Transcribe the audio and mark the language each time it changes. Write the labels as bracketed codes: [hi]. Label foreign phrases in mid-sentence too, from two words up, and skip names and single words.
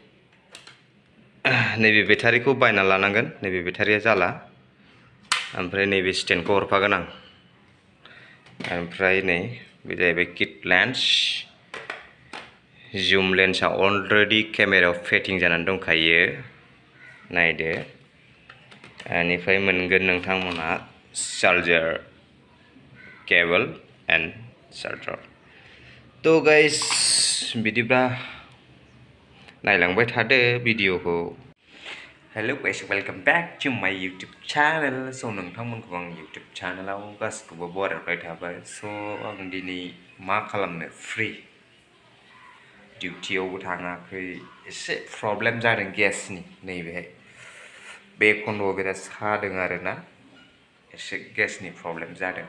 [brx] नैबे बेटारिखौ बायना लानांगोन नैबे बेटारिया जाला ओमफ्राय नैबे स्टेन्डखौ हरफागोन आं ओमफ्राय नै बे जाहैबाय [en] kit lens zoom [brx] लेन्सआ अलरेडि केमेरायाव फिटिं जानानै दंखायो नायदो बेनिफ्राय मोनगोन नोंथांमोना चार्जार [en] cable and charger. [brx] तो guys बिदिब्ला नायलांबाय थादो भिडिअखौ. [en] Hello guys, welcome back to my YouTube channel. [brx] So नोंथांमोनखौ आं YouTube channelआव गासिखौबो बरायबाय थाबाय. So आं दिनै मा खालामनो फ्रि डिउटियावबो थाङाखै एसे प्रब्लेम जादों गेसनि नैबेहाय बे खन्द'आव बिराद सादों आरोना एसे गेसनि प्रब्लेम जादों.